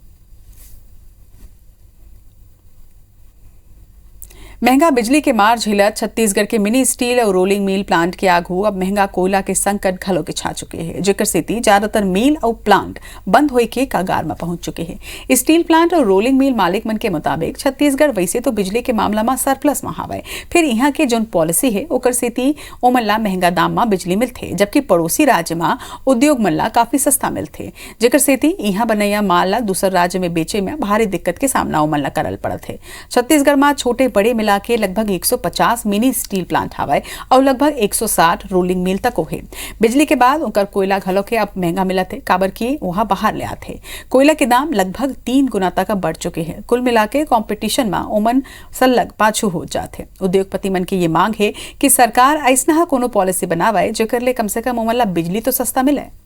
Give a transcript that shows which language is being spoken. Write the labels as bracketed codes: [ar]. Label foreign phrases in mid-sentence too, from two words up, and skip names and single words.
[hne] महंगा बिजली के मार झेलत छत्तीसगढ़ के मिनी स्टील और रोलिंग मिल प्लांट के आगू अब महंगा कोयला के संकट घलों के छा चुके हैं। जिकर सेती ज्यादातर मिल और प्लांट बंद होए के कगार में पहुंच चुके हैं। स्टील प्लांट और रोलिंग मिल मालिक मन के मुताबिक छत्तीसगढ़ वैसे तो बिजली के मामला में सरप्लस में हवाए। फिर यहाँ के जो पॉलिसी है ओकर सेती ओमन ला महंगा दाम में बिजली मिलते जबकि पड़ोसी राज्य में उद्योग मन ला काफी सस्ता मिलते। जिकर सेती यहाँ बनैया माल ला दूसर राज्य में बेचे में भारी दिक्कत के सामना ओमन ला करल पड़त है। छत्तीसगढ़ में छोटे बड़े मिला के लगभग 150 मिनी स्टील प्लांट हवाए और लगभग 160 रोलिंग मिल तक है। बिजली के बाद उनकर कोयला घलो के अब महंगा मिलत है काबर की वहां बाहर ले आते। कोयला के दाम लगभग 3 गुना तक बढ़ चुके हैं। कुल मिला के कॉम्पिटिशन में ओमन सलग पाछू हो जाते। उद्योगपति मन की ये मांग है कि सरकार ऐसा कोनो पॉलिसी बनावे जेकर ले कम से कम ओमन ला बिजली तो सस्ता मिले।